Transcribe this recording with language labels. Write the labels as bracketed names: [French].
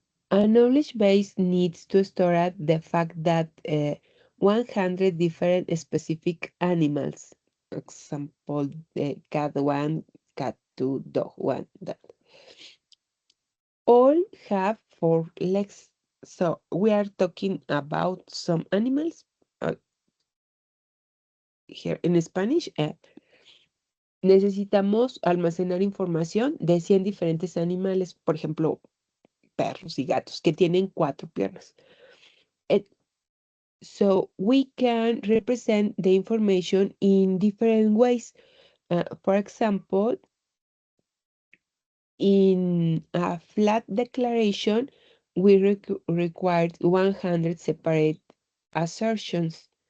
[English] A knowledge base needs to store at the fact that 100 different specific animals, example, cat one, cat two, dog one, that all have 4 legs. So we are talking about some animals. Here in Spanish, [Spanish] necesitamos almacenar información de 100 diferentes animales, por ejemplo, perros y gatos que tienen 4 piernas. [English] So we can represent the information in different ways. For example, in a flat declaration, we required 100 separate assertions.